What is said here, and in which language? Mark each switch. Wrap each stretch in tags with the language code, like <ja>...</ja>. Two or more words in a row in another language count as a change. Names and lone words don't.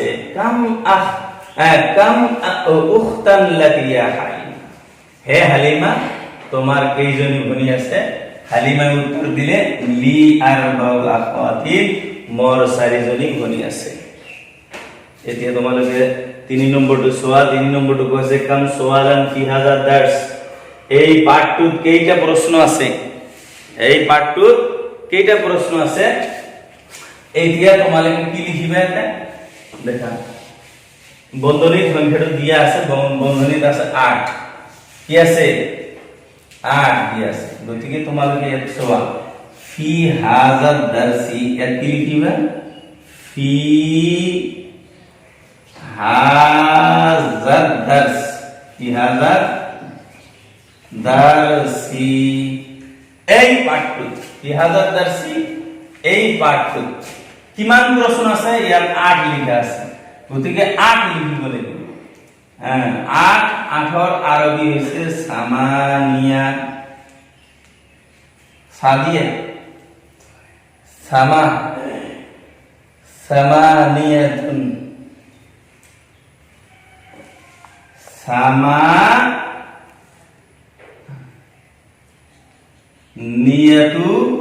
<ar>كم أختا لك يا حليمة,</ar> <as>হে হালিমা তোমার কেইজনী ভনী আছে? হালিমাই উত্তর দিলে</as> <ar>لي أربع أخوات,</ar> <as>মোৰ চাৰিজনী ভনী আছে। এতিয়া তোমালোকে 3 নম্বৰটো চোৱা। 3 নম্বৰটো কৈছে</as> <ar>كم سؤالا في هذا درس.</ar> <as>এই পাঠটোত কেইটা প্ৰশ্ন আছে? এই পাঠটোত কেইটা প্ৰশ্ন আছে? এতিয়া তোমালোকে কি লিখিবা? এটা দেখা, বন্ধনীত সংখ্যাটো দিয়া আছে, বন্ধনীত আছে 8। কি আছে? 8 দিয়া আছে। গতিকে তোমালোকে ইয়াত চোৱা,</as> <ar>في هذا درسِ,</ar> <as>ইয়াত কি লিখিবা?</as> <ar>في هذا درس، في هذا درسِ,</ar> <as>এই পাঠটোত,</as> <ar>في هذا درسِ,</ar> <as>এই পাঠটোত কিমান প্রশ্ন আছে? ইয়াত 8 লিখা আছে। গতিকে 8 লিখিব লাগিব। 8, 8ৰ আৰবী হৈছে সামানিয়া।</as> <ar>سادية، ثما، ثمانيةٌ، ثمانيةُ.</ar>